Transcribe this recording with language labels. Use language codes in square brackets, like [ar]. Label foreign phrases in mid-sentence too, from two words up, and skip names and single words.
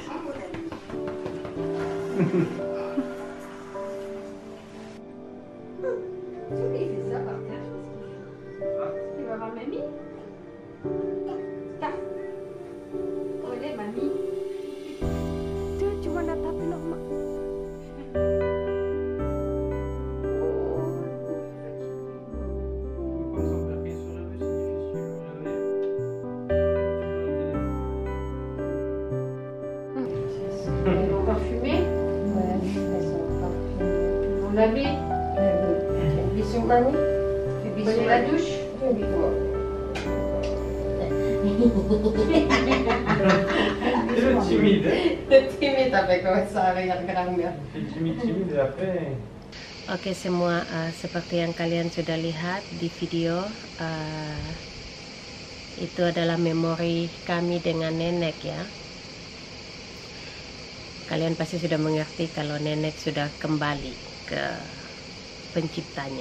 [fr] Il fait ça par terre. Il va voir mamie. Tac. [id] Oleh, mamie. Tu cuma nak tapi normal. [fr] Parfumé. Ouais, elles sont parfumées. On l'habille. Bisous, mamie. Bisous la douche. Bisous. Il est timide. Timide avec ça, avec grand-mère. Il est timide et après. [id] Oke semua, seperti yang kalian sudah lihat di video, itu adalah memori kami dengan nenek ya. Kalian pasti sudah mengerti kalau nenek sudah kembali ke penciptanya.